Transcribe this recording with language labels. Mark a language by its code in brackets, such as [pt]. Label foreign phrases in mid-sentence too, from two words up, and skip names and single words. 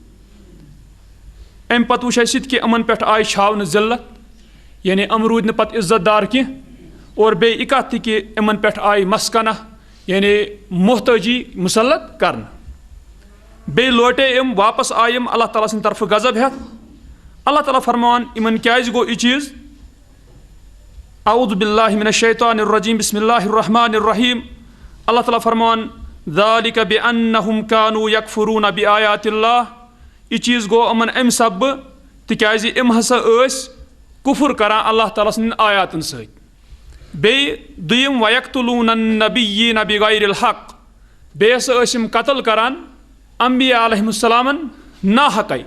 [ks] اَمہِ پتہٕ وٕچھ اَسہِ یہِ تہِ کہ یِمن پٮ۪ٹھ آیہِ چھاونہٕ ذلت، یعنی یِم روٗدۍ نہٕ پتہٕ عزت دار کینٛہہ. اور بیٚیہِ یہِ کتھ تہِ کہ یِمن پٮ۪ٹھ آیہِ مسکنہ، یعنی محتٲجی مُسلط کرنہٕ. بیٚیہِ لوٹے یِم، واپس آیہِ یِم اللہ تعالیٰ سٕنٛدِ طرفہٕ غضب ہٮ۪تھ. اللہ تعالیٰ فرماوان یِمن کیازِ گوٚو یہِ چیٖز. [ar] اعوذ باللہ من الشیطان الرجیم بسم اللہ الرحمن الرحیم. [ks] اللہ تعالیٰ فرمان [ar] ذالک بأنہم کانوا یکفرون بآیات اللہ. [ks] یہ چیٖز گوٚو یِمن اَمہِ سببہٕ تِکیازِ یِم ہسا ٲسۍ کُفُر کران اللہ تعالیٰ سٕنٛدٮ۪ن آیاتن سۭتۍ. بیٚیہِ دوٚیِم [ar] ویقتلون النبیین بغیر الحق. [ks] بیٚیہِ ہسا ٲسۍ یِم قتل کران انبیاء [ar] علیہم السلامن [ks] ناحقے.